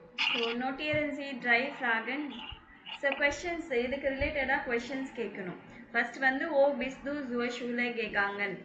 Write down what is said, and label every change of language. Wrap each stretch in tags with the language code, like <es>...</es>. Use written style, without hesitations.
<de>So notieren Sie drei Fragen.</de> <en>So questions</en> <ta>இதுக்கு</ta> <en>ரிலேட்டடாக questions</en> <ta>கேட்கணும். ஃபர்ஸ்ட் வந்து ஓ</ta> <de>bist du zur Schule gegangen?</de>